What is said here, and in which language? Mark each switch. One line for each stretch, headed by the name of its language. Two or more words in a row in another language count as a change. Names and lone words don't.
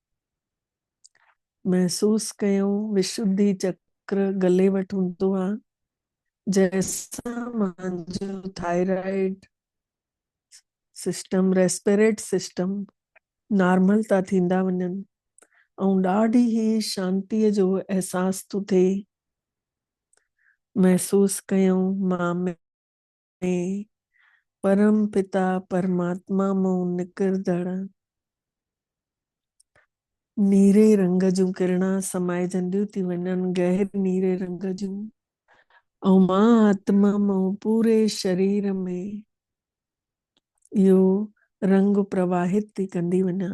Sindhi: महसूस कयूं विशुद्धि चक्र गले वटि हूंदो आहे, जैसां मुंहिंजो
English: thyroid system, respirate system normal
Sindhi: था थींदा वञनि ऐं ॾाढी ई शांतीअ जो एहसास थो थिए। महसूस कयूं मां में परम पिता परमात्मा मां निकिरंदड़ नीरे रंग जूं किरणा समाइजंदियूं थी वञनि, गहरे नीरे रंग जूं ऐं मां आत्मा मां पूरे शरीर में इहो रंग प्रवाहित थी कंदी वञा।